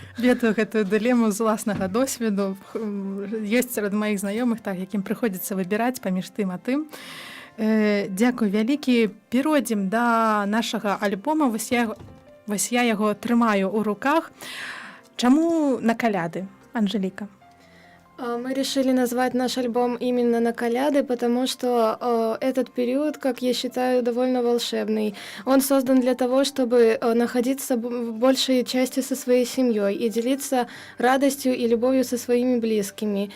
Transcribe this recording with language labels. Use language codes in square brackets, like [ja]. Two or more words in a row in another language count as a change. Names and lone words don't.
[be] Ведаю гэтую дылему з уласнага досведу. Ёсць сярод маіх знаёмых, так, якім прыходзіцца выбіраць паміж тым а тым. Дзякуй вялікі. Перайдзем да нашага альбома. Вось я яго трымаю ў руках. Чаму на каляды, Анжэліка? [ru] Мы решили назвать наш альбом именно на коляды, потому что этот период, как я считаю, довольно волшебный. Он создан для того, чтобы находиться в большей части со своей семьей и делиться радостью и любовью со своими близкими.